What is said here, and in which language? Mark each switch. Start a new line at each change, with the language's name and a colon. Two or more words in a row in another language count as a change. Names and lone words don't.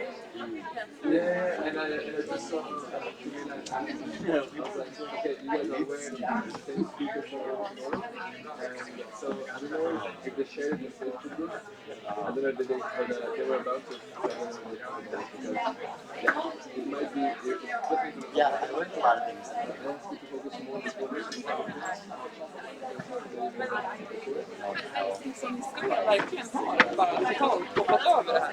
English: Yeah, and I just saw people like, okay, you guys are wearing the same speaker for tomorrow. And so I don't know if they shared the same speaker. I don't know if they were about to because it might be Yeah, I learned a lot of things. focus more on
Swedish: Som skulle verkligen ha bara totalt hoppat över det här.